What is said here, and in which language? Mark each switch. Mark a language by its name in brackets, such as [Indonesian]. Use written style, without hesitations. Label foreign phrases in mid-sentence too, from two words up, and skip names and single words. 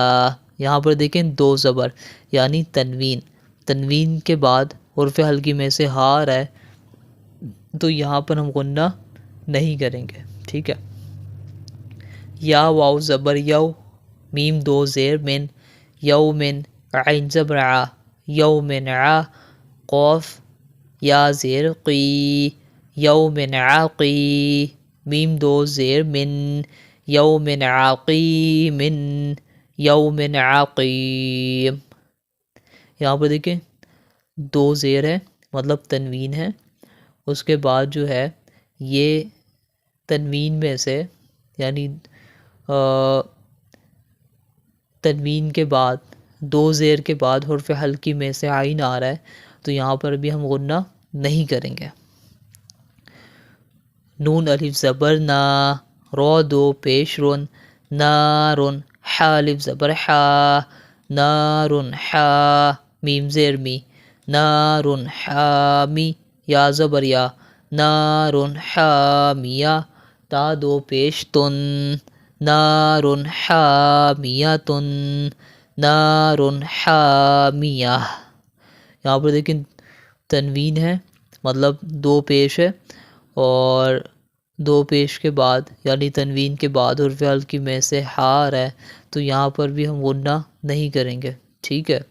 [Urdu] یہاں پر دیکھیں دو زبر یعنی تنوین، تنوین کے بعد حرف حلقی میں سے ہا آ رہا ہے تو یہاں پر ہم غنہ نہیں کریں گے، ٹھیک ہے۔ یا واو زبر یو، میم دو زیر من، یومن، عین زبر ع، یومن ع، قوف یا زیر قی، یومن عقی، میم دو زیر من، [Arabic] یومن عقیمن، یومن عقیم۔ [Urdu] یہاں پر دیکھیں دو زیر ہے مطلب تنوین ہے، اس کے بعد جو ہے یہ تنوین میں سے یعنی تنوین کے بعد دو زیر کے بعد حرف حلقی میں سے عین آ رہا ہے تو یہاں پر بھی ہم غنہ نہیں کریں گے۔ نون الف زبر نا، رو دو پیش رن، نارن، حا الف زبر حا، نارن حا، میم زیر می، نارن حامی، یا زبر یا، [Arabic] نارن حامیہ، [Urdu] تا دو پیش تن، [Arabic] نارن حامیتن، نارن حامیہ۔ [Urdu] یہاں پر دیکھیں تنوین ہے مطلب دو پیش ہے، اور دو پیش کے بعد یعنی تنوین کے بعد حرف حلقی میں سے ہا آ رہا ہے تو یہاں پر بھی ہم غنہ نہیں کریں گے، ٹھیک ہے۔